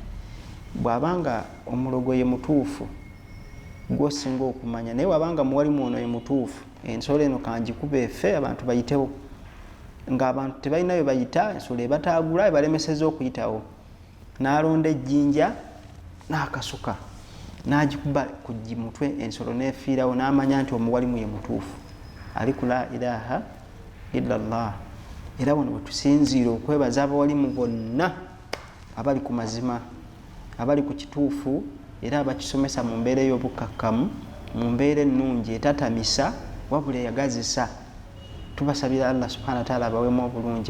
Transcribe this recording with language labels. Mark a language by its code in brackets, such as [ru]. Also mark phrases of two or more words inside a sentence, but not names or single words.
[lg] Bw'abanga omulogo ye mutuufu gw'osinga okumanya, naye wabanga muwalimu ono ye mutuufu, ensolo eno kangikuba efe abantu bayitewo, ng'abantu tebalina bye bayita, ensolo ebataagula ebalemeseza okuyitawo. N'alonda ejjinja n'akasuka n'agikuba ku mutwe, ensolo n'efiirawo, n'amanya nti omuwalimu ye mutuufu ali ku [ar] لا إله إلا الله. [lg] Era wano bwe tusinziira okwebaza abawalimu bonna abali ku mazima, abali ku kituufu, era abakisomesa mu mbeera ey'obukkakkamu, mu mbeera ennungi etatamisa wabula eyagazisa. Tubasabira [ar] الله سبحانه وتعالى [lg] abaweemu obulungi.